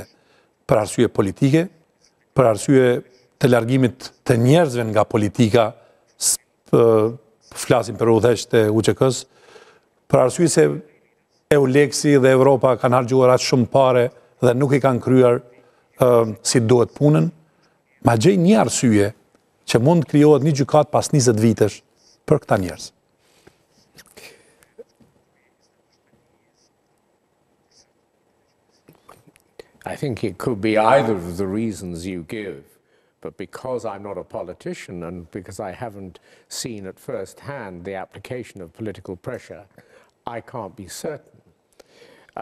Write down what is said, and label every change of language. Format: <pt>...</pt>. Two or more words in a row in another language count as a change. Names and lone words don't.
<sq>për arsye politike, për arsye të largimit të njerëzve nga politika, flasim për udhëheqët e UÇK-s, për arsye se EULEX-i dhe Evropa kanë harxuar aq shumë pare dhe nuk i kanë kryer si duhet punën, ma gjej një arsye që mund të krijohet një gjykatë pas 20 vitesh për këta njerëz.</sq> <en>I think it could be either of the reasons you give, but because I'm not a politician and because I haven't seen at first hand the application of political pressure, I can't be certain.</en>